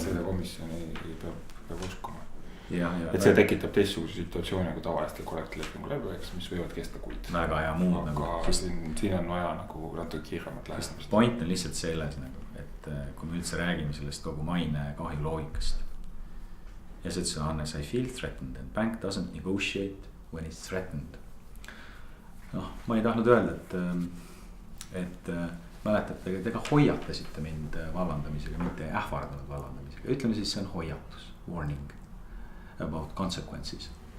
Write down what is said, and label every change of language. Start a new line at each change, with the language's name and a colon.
Estonian: seda komisjoni peab uskuma. et see tekitab teistsuguse situatsiooni nagu tavalistel kollektiivlepingu läbirääkimistel, mis võivad kesta kuid. väga hea muud aga nagu. siin on vaja nagu natuke kiiremat lähenemist. Point on lihtsalt selles nagu, et kui me üldse räägime sellest kogu maine kahju loogikast. Ja sa ütlesid,
English: Hannes, I feel threatened and bank doesn't negotiate when it's threatened.
Estonian: Noh, ma ei tahtnud öelda, et mäletate, et ega hoiatasite mind vallandamisega, mitte ähvardanud vallandamisega. Ütleme siis, see on hoiatus,
English: warning about consequences.